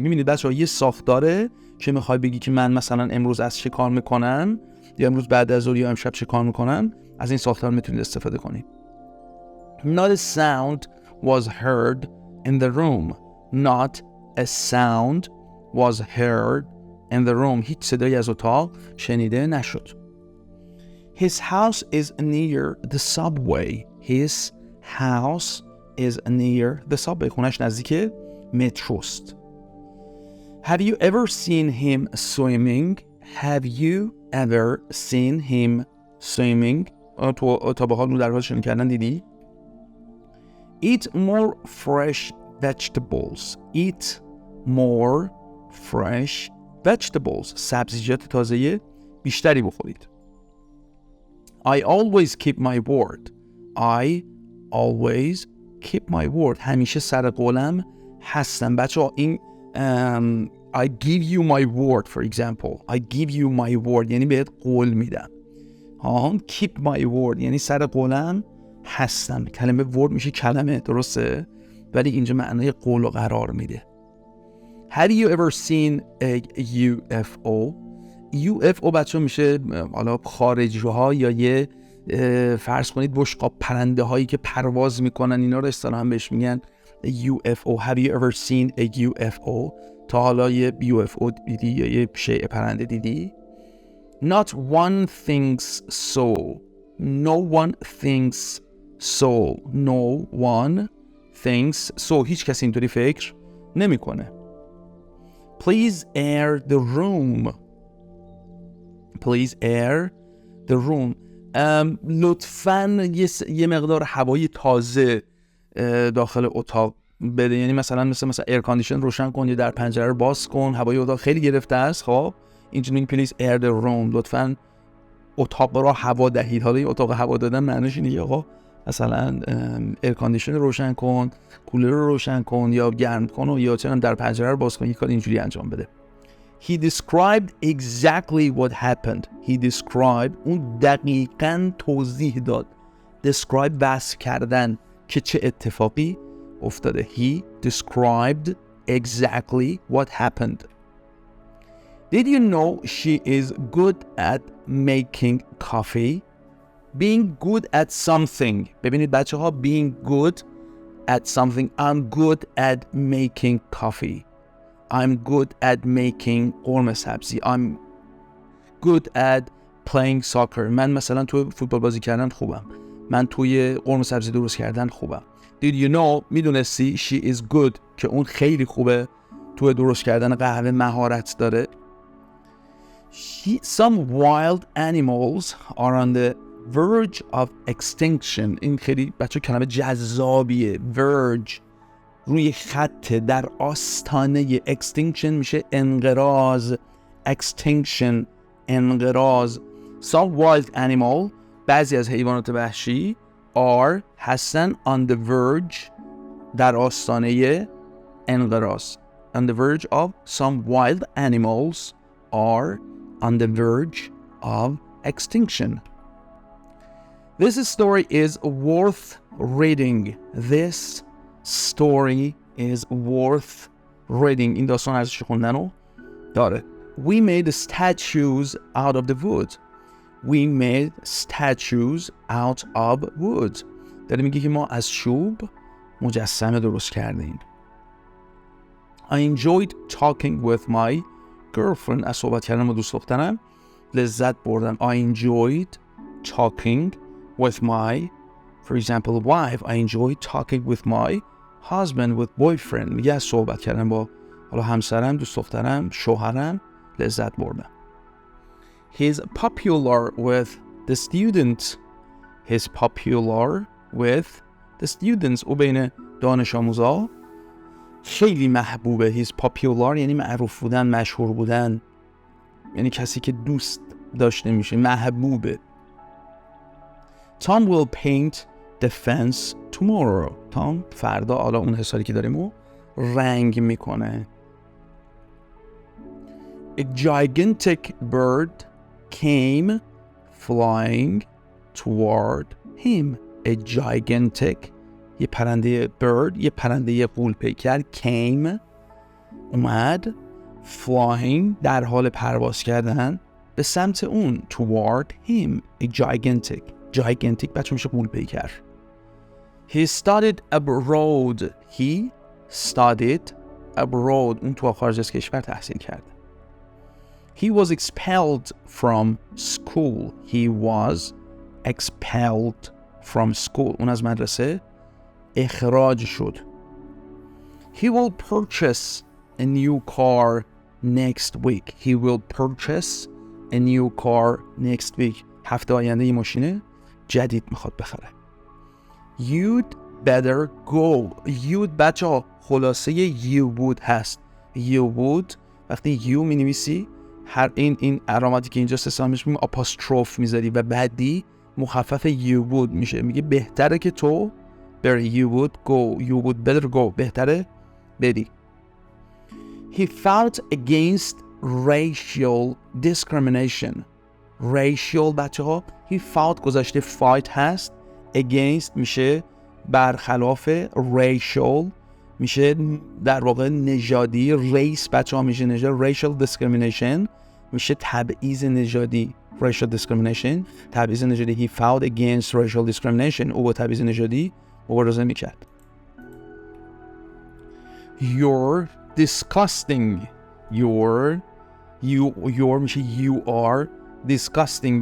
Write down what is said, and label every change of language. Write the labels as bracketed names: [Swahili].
[Persian] میبینید بچه‌ها یه ساختاره که میخوای بگی که من مثلا امروز از چه کار میکنم یا امروز بعد از ظهر یا امشب چه کار میکنم، از این ساختار میتونید استفاده کنید. [English] Not a sound was heard in the room. Not a sound was heard in the room. [Persian] هیچ صدایی از اتاق شنیده نشد. [English] His house is near the subway. His house is near the subway. [Persian] خونش نزدیک متروست. [English] Have you ever seen him swimming? Have you ever seen him swimming? [Persian] تو تا به حال در حال شنا کردن دیدی؟ [English] Eat more fresh vegetables. Eat more fresh vegetables. [Persian] سبزیجات تازه بیشتری بخورید. [English] I always keep my word. I always keep my word. [Persian] همیشه سر قولم هستم. بچه‌ها این [English] I give you my word for example. I give you my word [Persian] یعنی بهت قول میدم. [English] keep my word [Persian] یعنی سر قولم هستم. کلمه word میشه کلمه، درسته؟ ولی اینجا معنای قول و قرار میده. [English] Have you ever seen a UFO? [Persian] UFO بچه میشه حالا خارجی ها یا یه فرض کنید بشقاب پرنده هایی که پرواز میکنن، اینا رو اصطلاحاً بهش میگن UFO. [English] Have you ever seen a UFO? [Persian] تا حالا یه UFO دیدی یا یه شیء پرنده دیدی؟ [English] Not one thinks so. No one thinks so. No one thinks so. [Persian] هیچ کسی اینطوری فکر نمیکنه. [English] Please air the room. Please air the room. [Persian] لطفاً یه مقدار هوای تازه داخل اتاق بده. یعنی مثلا ایر کاندیشن روشن کن یا در پنجره رو باز کن، هوای اتاق خیلی گرفته است. خب اینجوری [English] please air the room, [Persian] لطفاً اتاق را هوا دهید. حالا این اتاق هوا دادن معنیش اینه آقا مثلا ایر کاندیشن روشن کن، کولر رو روشن کن یا گرم کن یا چه در پنجره رو باز کن، یه کار اینجوری انجام بده. [English] He described exactly what happened. He described [Persian] اون دقیقاً توضیح داد. Describe وصف کردن که چه اتفاقی افتاده. [English] He described exactly what happened. Did you know she is good at making coffee? Being good at something. [Persian] ببینید بچه ها، [English] being good at something. I'm good at making coffee. I'm good at making قرمه سبزی. I'm good at playing soccer. [Persian] من مثلا توی فوتبال بازی کردن خوبم. من توی قرمه سبزی درست کردن خوبم. [English] Did you know [Persian] میدونستی [English] she is good [Persian] که اون خیلی خوبه توی درست کردن قهوه، مهارت داره. [English] Some wild animals are on the verge of extinction. [Persian] این خیلی بچه کلمه جذابیه. verge روی خط، در آستانه. extinction میشه انقراض. extinction انقراض. [English] Some wild animal [Persian] بعضی از حیوانات وحشی [English] are [Persian] هستن [English] on the verge [Persian] در آستانه انقراض. [English] On the verge of some wild animals are on the verge of extinction. This story is worth reading. This story is worth reading. [Persian] این داستان ارزش خوندن رو داره. [English] We made statues out of the wood. We made statues out of wood. [Persian] داره میگه که ما از چوب مجسمه درست کردیم. [English] I enjoyed talking with my girlfriend. [Persian] از صحبت کردن با دوست دخترم لذت بردم. [English] I enjoyed talking with my, for example, wife. I enjoyed talking with my husband, with boyfriend. [Persian] میگه از صحبت کردن با حالا همسرم، دوست دخترم، شوهرم لذت بردم. [English] He's popular with the students. He's popular with the students. [Persian] او بین دانش آموزا خیلی محبوبه. [English] He's popular [Persian] یعنی معروف بودن، مشهور بودن، یعنی کسی که دوست داشته میشه، محبوبه. [English] Tom will paint the fence tomorrow. [Persian] Tom فردا حالا اون حساری که داریم رو رنگ میکنه. [English] A gigantic bird came flying toward him. A gigantic [Persian] یه پرنده [English] bird، [Persian] یه پرنده غول‌پیکر، [English] came [Persian] اومد، [English] flying [Persian] در حال پرواز کردن به سمت اون، [English] toward him. A gigantic [Persian] بچه میشه غول‌پیکر. [English] He studied abroad. He studied abroad. [Persian] اون تو خارج از کشور تحصیل کرده. [English] He was expelled from school. He was expelled from school. [Persian] اون از مدرسه اخراج شد. [English] He will purchase a new car next week. He will purchase a new car next week. [Persian] هفته آینده یه ماشین جدید میخواد بخره. [English] You'd better go. You'd [Persian] بچه ها خلاصه [English] you would [Persian] هست. [English] You would [Persian] وقتی you می نویسی هر این علامتی که اینجا استعمالش میگیم آپاستروف میذاری و بعدی مخفف you would میشه. میگه بهتره که تو بری. [English] You would go. You would better go. [Persian] بهتره بری. [English] He fought against racial discrimination. Racial [Persian] بچه ها [English] he fought [Persian] گذاشته [English] fight [Persian] هست. [English] Against [Persian] میشه برخلاف. [English] Racial [Persian] میشه در واقع نژادی. [English] Race [Persian] بچه ها میشه نژاد. [English] Racial discrimination [Persian] میشه تبعیض نژادی. [English] Racial discrimination [Persian] تبعیض نژادی. [English] He fought against racial discrimination. [Persian] او با تبعیض نژادی مبارزه میکرد. [English] You're disgusting. You're میشه you are disgusting.